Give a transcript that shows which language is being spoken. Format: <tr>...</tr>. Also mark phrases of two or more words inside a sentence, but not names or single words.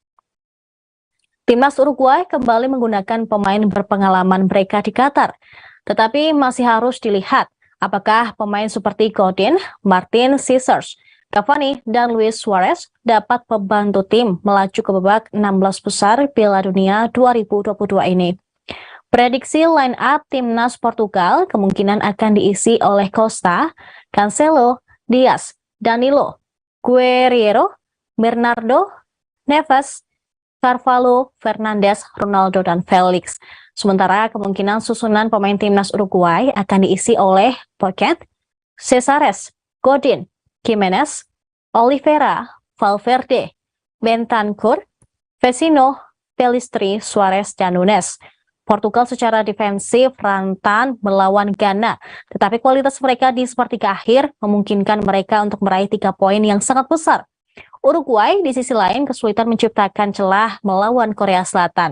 <id>Timnas Uruguay kembali menggunakan pemain berpengalaman mereka di Qatar, tetapi masih harus dilihat apakah pemain seperti Godin, Martin Caesars, Cavani, dan Luis Suarez dapat membantu tim melaju ke babak 16 besar Piala Dunia 2022 ini. Prediksi line-up timnas Portugal kemungkinan akan diisi oleh Costa, Cancelo, Diaz, Danilo, Guerreiro, Bernardo, Neves, Carvalho, Fernandes, Ronaldo, dan Felix. Sementara kemungkinan susunan pemain timnas Uruguay akan diisi oleh Pocket, Cesares, Godin, Gimenez, Oliveira, Valverde, Bentancur, Vecino, Pelistri, Suarez, dan Nunes. Portugal secara defensif rentan melawan Ghana, tetapi kualitas mereka di sepertiga akhir memungkinkan mereka untuk meraih 3 poin yang sangat besar. Uruguay di sisi lain kesulitan menciptakan celah melawan Korea Selatan.</id>